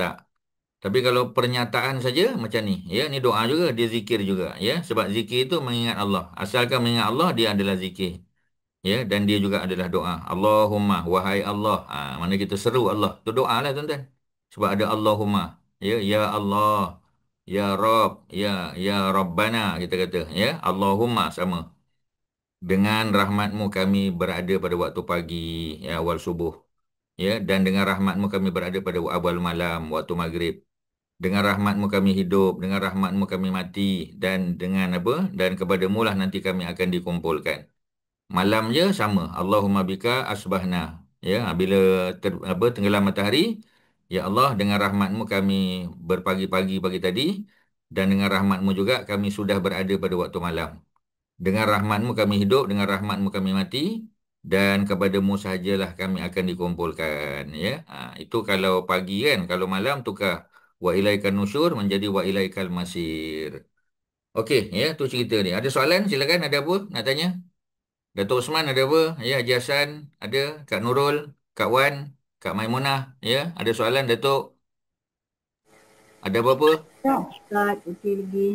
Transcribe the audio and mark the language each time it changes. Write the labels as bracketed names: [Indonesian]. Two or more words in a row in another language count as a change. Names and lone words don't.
[Malay] Tapi kalau pernyataan saja macam ni, ya, ni doa juga, dia zikir juga ya. Sebab zikir itu mengingat Allah. Asalkan mengingat Allah, dia adalah zikir. Ya, dan dia juga adalah doa. Allahumma, wahai Allah. Mana kita seru Allah. Itu doa lah tuan-tuan. Sebab ada Allahumma. Ya, ya Allah. [Arabic] يا رب. يا ربنا [Malay] kita kata. Ya, Allahumma sama. Dengan rahmatmu kami berada pada waktu pagi, ya, awal subuh. Ya, dan dengan rahmatmu kami berada pada awal malam, waktu maghrib. Dengan rahmatmu kami hidup, dengan rahmatmu kami mati, dan dengan apa? Dan kepadamu lah nanti kami akan dikumpulkan. Malam je sama. [Arabic] اللهم بك أصبحنا. [Malay] Ya, bila tenggelam matahari, ya Allah dengan rahmatmu kami berpagi-pagi pagi tadi, dan dengan rahmatmu juga kami sudah berada pada waktu malam. Dengan rahmatmu kami hidup, dengan rahmatmu kami mati, dan kepadamu sahajalah kami akan dikumpulkan. Ya, itu kalau pagi kan. Kalau malam tukar [Arabic] وإليك النشور [Malay] menjadi [Arabic] وإليك المصير. [Malay] Okey, ya, tu cerita ni. Ada soalan? Silakan, ada apa nak tanya? Datuk Osman ada apa? Ya, Haji Hassan ada, Kak Nurul, Kak Wan, Kak Maimunah, ya, ada soalan Datuk? Ada apa-apa? Tak, Ustaz, okey lagi.